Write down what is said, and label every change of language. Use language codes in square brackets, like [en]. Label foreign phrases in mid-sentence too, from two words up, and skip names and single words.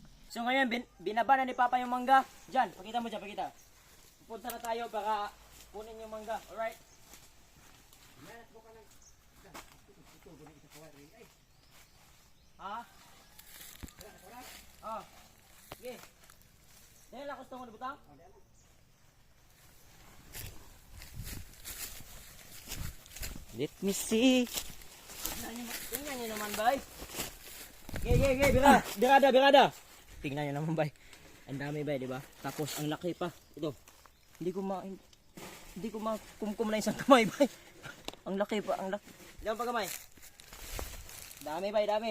[tl] So ngayon, binaba na ni Papa yung mangga. Diyan, pakita mo dyan, pakita. Pupunta na tayo para kunin yung mangga. [en] Alright? Ha? [tl] Oh. Sige. Dahil lang gusto mo na butang? [en] Let me see. [tl] Tingnan nyo naman, bay. Okay, birada. Tingnan nyo naman, bay. Ang dami, bay, di ba? Tapos, ang laki pa. Ito. Hindi ko makumkum na isang kamay, bay. Ang laki pa, ang laki. Diyan pa kamay. Dami, bay, dami.